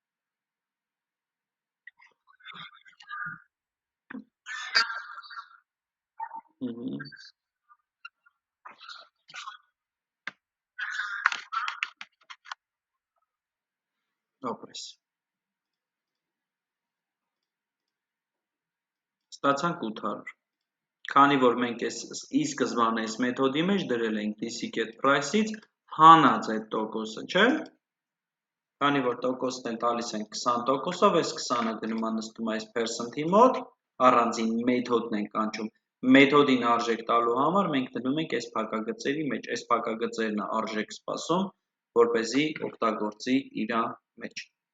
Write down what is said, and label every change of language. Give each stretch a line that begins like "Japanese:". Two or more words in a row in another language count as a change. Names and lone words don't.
Armenian: ապրես, ստացանք 800, քանի որ մենք ի սկզբանե այս մեթոդի մեջ դրել ենք DC get price-ից հանած այդ տոկոսը, չէ, քանի որ տոկոսն էլ տալիս ենք 20%-ով, այս 20-ը գնում է նստում այս percent-ի մոտ, առանձին մեթոդն ենք կանչում, մեթոդին արժեք տալու համար մենք դնում ենք այս փակագծերի մեջ, այս փակագծերն արժեք սպասում, որպեսզի օգտագործի իր մեջ։